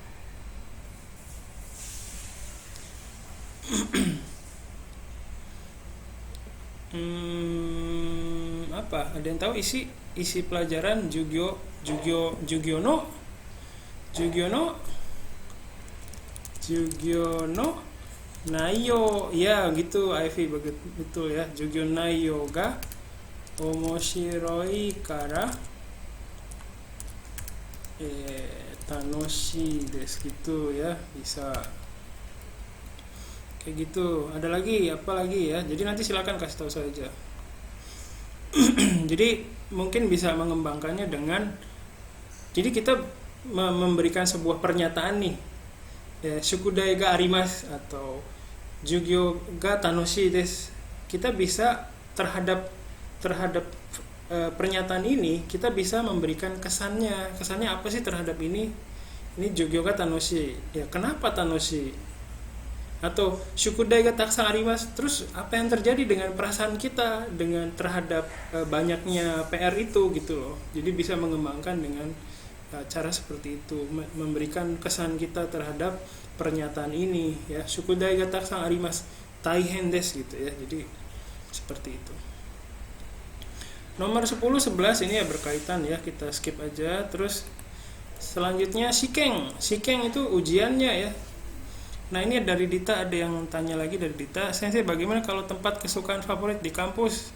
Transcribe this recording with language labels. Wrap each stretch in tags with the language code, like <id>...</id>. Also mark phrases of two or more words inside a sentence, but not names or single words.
<id>Apa? Ada yang tahu isi pelajaran</id> <ja>授業の内容</ja> <id>ya gitu, Ivy betul ya.</id> <ja>授業内容が面白いから楽しいです</ja> <id>gitu ya, bisa kayak gitu. Ada lagi apa lagi ya? Jadi nanti silakan kasih tahu saya aja. Jadi mungkin bisa mengembangkannya dengan, jadi kita memberikan sebuah pernyataan nih ya,</id> <ja>宿題があります atau 授業が楽しいです.</ja> <id>Kita bisa terhadap pernyataan ini kita bisa memberikan kesannya apa sih terhadap ini</id> <ja>授業が楽しい</ja> <id>ya, kenapa tanoshii Atau</id> <ja>宿題がたくさんあります,</ja> <id>terus apa yang terjadi dengan perasaan kita dengan terhadap banyaknya PR itu gitu loh. Jadi bisa mengembangkan dengan cara seperti itu, memberikan kesan kita terhadap pernyataan ini ya.</id> <ja>宿題がたくさんあります大変です</ja> <id>gitu ya. Jadi seperti itu. Nomor 10 11 ini ya berkaitan ya, kita skip aja. Terus selanjutnya Shikeng itu ujiannya ya. Nah ini dari Dita, ada yang tanya lagi dari Dita, Sensei bagaimana kalau tempat kesukaan favorit di kampus?</id>